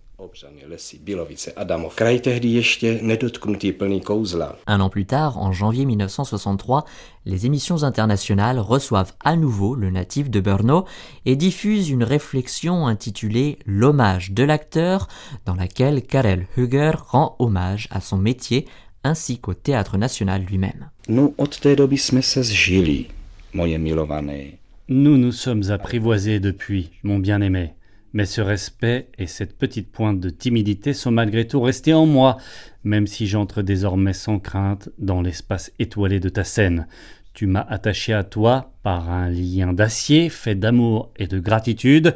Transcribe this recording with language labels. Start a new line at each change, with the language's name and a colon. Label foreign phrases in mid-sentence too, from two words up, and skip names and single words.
French: Un an plus tard, en janvier 1963, les émissions internationales reçoivent à nouveau le natif de Brno et diffusent une réflexion intitulée « L'hommage de l'acteur » dans laquelle Karel Höger rend hommage à son métier ainsi qu'au Théâtre national lui-même.
Czech: No, od té doby jsme se zžili, moje milované.
French: Nous nous sommes apprivoisés depuis, mon bien-aimé. Mais ce respect et cette petite pointe de timidité sont malgré tout restés en moi, même si j'entre désormais sans crainte dans l'espace étoilé de ta scène. Tu m'as attaché à toi par un lien d'acier fait d'amour et de gratitude.